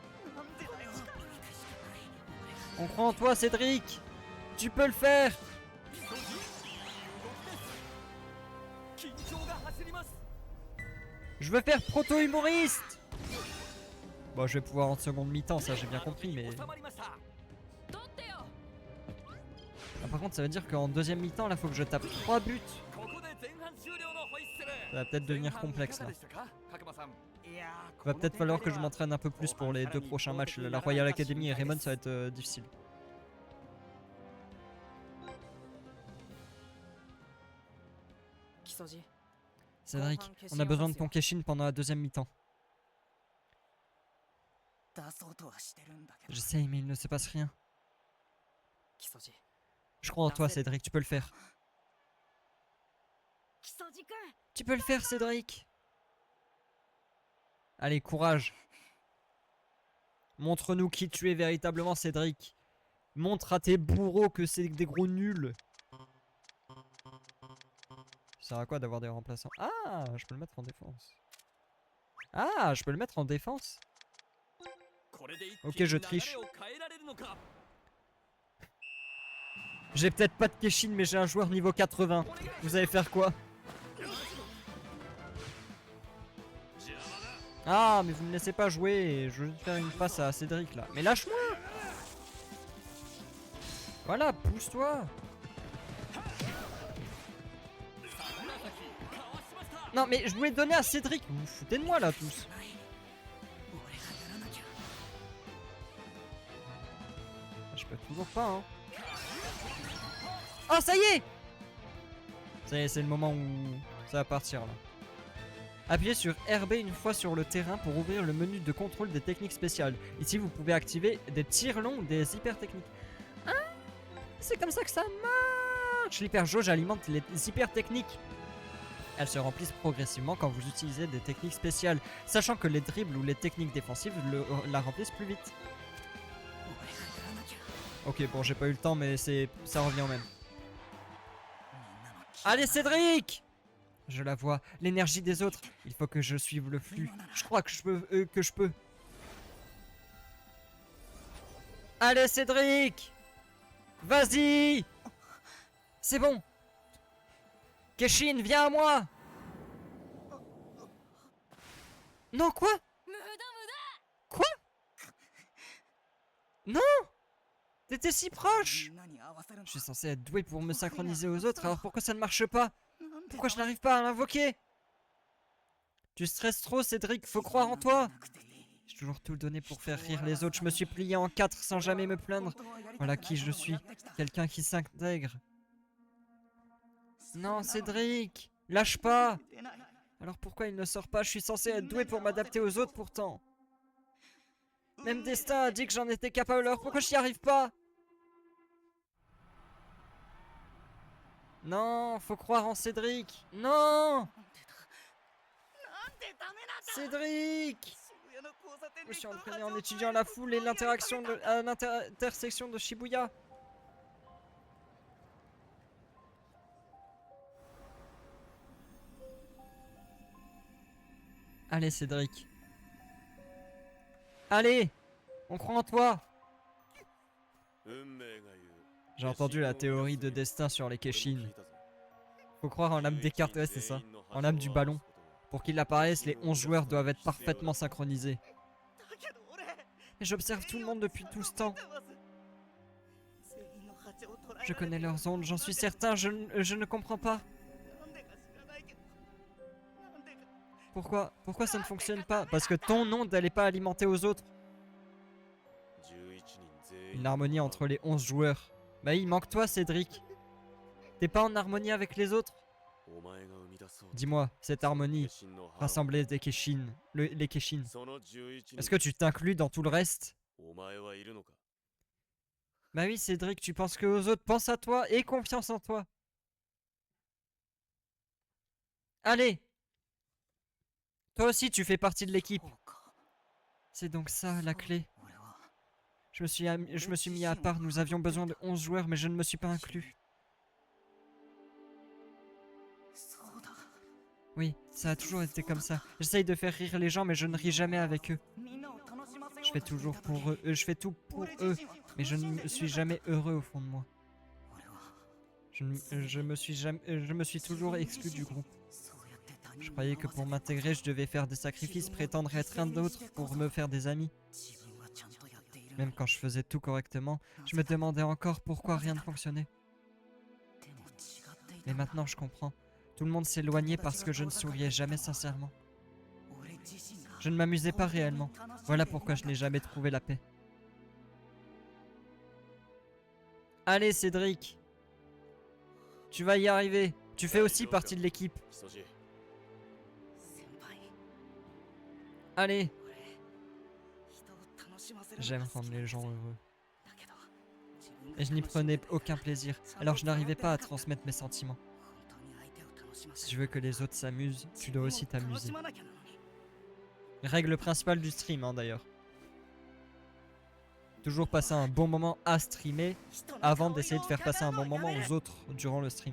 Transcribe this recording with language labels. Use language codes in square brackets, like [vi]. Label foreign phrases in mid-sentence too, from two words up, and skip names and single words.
[fr] On croit en toi Cédric. Tu peux le faire. Je veux faire proto-humoriste. Bon, je vais pouvoir en seconde mi-temps, ça j'ai bien compris, mais... [ja] 収まりました [fr] Ah, par contre, ça veut dire qu'en deuxième mi-temps, là, faut que je tape 3 buts. [ja] ここで前半終了のホイッスル [fr] Ça va peut-être devenir complexe, là. [ja] いかがでしたか角間さん [fr] Va peut-être falloir que je m'entraîne un peu plus pour les 2 prochains matchs. La Royal Academy et Raymond, ça va être difficile. Kisoji, Cédric, on a besoin de ton Keshin pendant la deuxième mi-temps. [ja] 出そうとはしてるんだけど [fr] J'essaye, mais il ne se passe rien. Kisoji. Je crois en toi, Cédric, tu peux le faire. [ja] 木曽路くん [fr] Tu peux le faire, Cédric. Allez, courage. Montre-nous qui tu es véritablement, Cédric. Montre à tes bourreaux que c'est des gros nuls. Ça sert à quoi d'avoir des remplaçants? Ah, je peux le mettre en défense. Ah, je peux le mettre en défense. [ja] これで一 [fr] Ok, [ja] 気に [fr] je [ja] 流 [fr] triche. [ja] れを変えられるのか [fr] J'ai peut-être pas de Keshin, mais j'ai un joueur niveau 80. Vous allez faire quoi? Ah, mais vous me laissez pas jouer. Je veux faire une passe à Cédric là. Mais lâche-moi! Voilà, pousse-toi! Non, mais je voulais donner à Cédric. Vous vous foutez de moi là tous. [ja] 俺がやらなきゃ [fr] Je peux toujours pas, hein. Oh, ça y est! Ça y est, c'est le moment où ça va partir là. Appuyez sur RB une fois sur le terrain pour ouvrir le menu de contrôle des techniques spéciales. Ici, vous pouvez activer des tirs longs ou des hyper techniques. Ah, c'est comme ça que ça marche! L'hyper jauge alimente les hyper techniques. Elles se remplissent progressivement quand vous utilisez des techniques spéciales, sachant que les dribbles ou les techniques défensives la remplissent plus vite. [ja] 俺がやらなきゃ [fr] Ok, bon, j'ai pas eu le temps, mais ça revient au même. [ja] みんなの気 [fr] Allez, Cédric! Je la vois, l'énergie des autres. Il faut que je suive le flux. Je crois que je peux. Allez, Cédric! Vas-y! C'est bon! Keshin, viens à moi! Non, quoi? Quoi? Non! T'étais si proche! [ja] みんなに合わせるん [fr] Je [ja] だ [fr] suis censé être doué pour me synchroniser aux autres, alors pourquoi ça ne marche pas? [ja] なんで [fr] Pourquoi je n'arrive pas à l'invoquer? Tu stresses trop, Cédric, faut croire en toi! [ja] なくていい [fr] J'ai toujours tout donné pour faire rire les autres, je me suis plié en 4 sans jamais me plaindre. Voilà qui je suis, quelqu'un qui s'intègre. Non, Cédric, lâche pas! [ja] 出ない [fr] Alors pourquoi il ne sort pas? Je suis censé être doué pour m'adapter aux autres pourtant. Même Destin a dit que j'en étais capable, alors pourquoi j'y arrive pas? Non, faut croire en Cédric. Non! [ja] なんでダメなんだ [fr] Cédric! [ja] 渋谷の交差点 [fr] Je me suis [ja] で [fr] entraîné en étudiant la foule et l'interaction à l'intersection de Shibuya. Allez, Cédric. Allez! On croit en toi! [ja] 運命が言う [fr] J'ai entendu la théorie de destin sur les Keshin. Faut croire en l'âme des cartes, ouais, c'est ça. En l'âme du ballon. Pour qu'il apparaisse, les 11 joueurs doivent être parfaitement synchronisés. [ja] だけど俺 [fr] Et j'observe tout le monde depuis tout ce temps. [ja] 全員の蜂を捕らえ [fr] Je [ja] られて [fr] connais leurs ondes, j'en suis certain, je ne comprends pas. [ja] なんでか知らないけどなんでか [fr] Pourquoi ça ne fonctionne pas? Parce que ton onde, elle est pas alimentée aux autres. [ja] 11 人全員 [fr] Une harmonie entre les 11 joueurs. Bah il manque toi, Cédric. T'es pas en harmonie avec les autres? [ja] お前が生み出そう [fr] Dis-moi, cette harmonie, [ja] 決心のハーモニー [fr] rassembler des Keshin, les Keshin. [ja] その11人 [fr] Est-ce que tu t'inclus dans tout le reste? [ja] お前はいるのか [fr] Bah oui, Cédric, tu penses que aux autres, pense à toi et confiance en toi. Allez! Toi aussi, tu fais partie de l'équipe. [ja] そうか [fr] C'est donc ça la clé. [ja] 俺は [fr] Je me suis mis à part, nous avions besoin de 11 joueurs, mais je ne me suis pas inclus. [ja] そうだ [fr] Oui, ça a toujours été comme ça. J'essaye de faire rire les gens, mais je ne ris jamais avec eux. [ja] みんなを楽しませよう [fr] Je fais [ja] としてい [fr] toujours [ja] た時 [fr] pour eux, je fais tout pour [ja] 俺 [fr] eux, [ja] 自身は [fr] mais je [ja] 楽しん [fr] ne [ja] でい [fr] suis [ja] なかった [fr] jamais heureux au fond de moi. [ja] 俺は [fr] Je me suis toujours exclu du groupe. [ja] そうやって他 [fr] Je croyais que pour m'intégrer, je devais faire des sacrifices, prétendre être un d'autre pour me faire des amis. Même quand je faisais tout correctement, je me demandais encore pourquoi rien ne fonctionnait. Mais maintenant je comprends. Tout le monde s'éloignait parce que je ne souriais jamais sincèrement. Je ne m'amusais pas réellement. Voilà pourquoi je n'ai jamais trouvé la paix. Allez Cédric, tu vas y arriver. Tu fais aussi partie de l'équipe. 木曽路 Allez, [ja] 人を楽しませる [fr] j'aime rendre les gens heureux. Et je n'y prenais aucun plaisir, alors je n'arrivais pas à transmettre mes sentiments. Si je veux que les autres s'amusent, tu dois aussi t'amuser. Règle principale du stream, hein, d'ailleurs. Toujours passer un bon moment à streamer avant d'essayer de faire passer un bon moment aux autres durant le stream.